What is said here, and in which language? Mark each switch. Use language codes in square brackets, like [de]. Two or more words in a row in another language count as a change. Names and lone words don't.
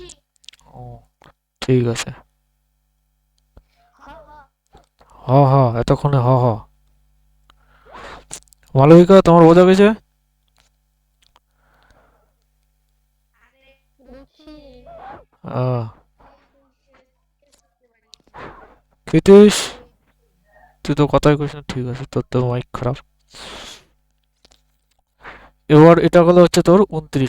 [bn] ও ঠিক আছে। হ হ। হ হ, এতক্ষণে হ হ। মালবিকা তোমার বোঝা গেছে? বুঝছি। আহ, কৃতিশ তুই তো কথাই কইস না, ঠিক আছে তোর তো মাইক খারাপ। এবার এটা হলো হচ্ছে তোর 29।